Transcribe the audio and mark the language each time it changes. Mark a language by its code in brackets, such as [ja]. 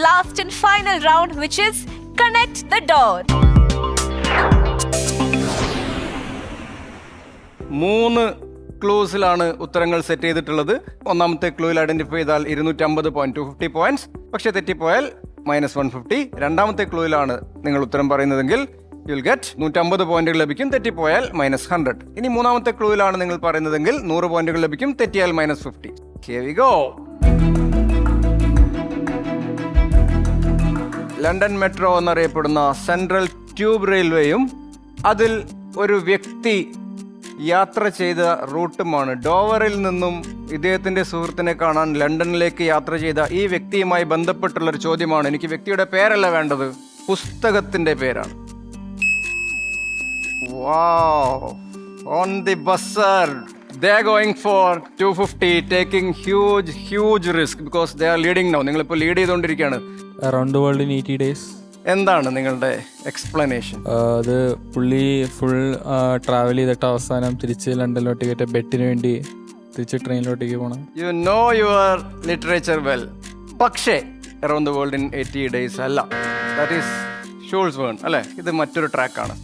[en] Last and final round, which is connect the dot. [ml] 3 ക്ലൂസിലാണ് ഉത്തരങ്ങൾ set ചെയ്തിട്ടുള്ളത്. ഒന്നാമത്തെ ക്ലൂവിൽ identify ചെയ്താൽ 250 പോയിന്റ് 250 പോയിന്റ്സ്. പക്ഷെ തെറ്റിപ്പോയാൽ -150. രണ്ടാമത്തെ ക്ലൂവിലാണ് നിങ്ങൾ ഉത്തരം പറയുന്നതെങ്കിൽ [en] you will get [ml] 150 പോയിന്റുകൾ ലഭിക്കും, തെറ്റിപ്പോയാൽ -100. ഇനി മൂന്നാമത്തെ ക്ലൂവിലാണ് നിങ്ങൾ പറയുന്നതെങ്കിൽ 100 പോയിന്റുകൾ ലഭിക്കും, തെറ്റിയാൽ -50. [en] Here we go. [ml] London metro എന്നറിയപ്പെടുന്ന സെൻട്രൽ ട്യൂബ് റെയിൽവേയും അതിൽ ഒരു വ്യക്തി യാത്ര ചെയ്ത റൂട്ടുമാണ്. ഡോവറിൽ നിന്നും ഇദ്ദേഹത്തിന്റെ സുഹൃത്തിനെ കാണാൻ ലണ്ടനിലേക്ക് യാത്ര ചെയ്ത ഈ വ്യക്തിയുമായി ബന്ധപ്പെട്ടുള്ളൊരു ചോദ്യമാണ്. എനിക്ക് വ്യക്തിയുടെ പേരല്ല വേണ്ടത്, പുസ്തകത്തിന്റെ പേരാണ്. [en] Wow, on the buzzer, they are going for 250, taking huge risk because they are leading now. [ml] നിങ്ങളിപ്പോൾ ലീഡ് ചെയ്തുകൊണ്ടിരിക്കുകയാണ്. [en] Around the world in 80 days. [ml] എന്താണ് നിങ്ങളുടെ എക്സ്പ്ലനേഷൻ? അത് പുള്ളി ഫുൾ ട്രാവൽ ചെയ്തിട്ട് അവസാനം തിരിച്ച് ലണ്ടനിലോട്ടേക്ക് ബെറ്റിന് വേണ്ടി തിരിച്ച് ട്രെയിനിലോട്ടേക്ക് പോകണം. [en] You know your literature well. [ml] പക്ഷേ around the world in 80 days അല്ല, [en] that is [ml] ഷൂൾസ് വേൺ അല്ലെ. ഇത് മറ്റൊരു ട്രാക്കാണ്.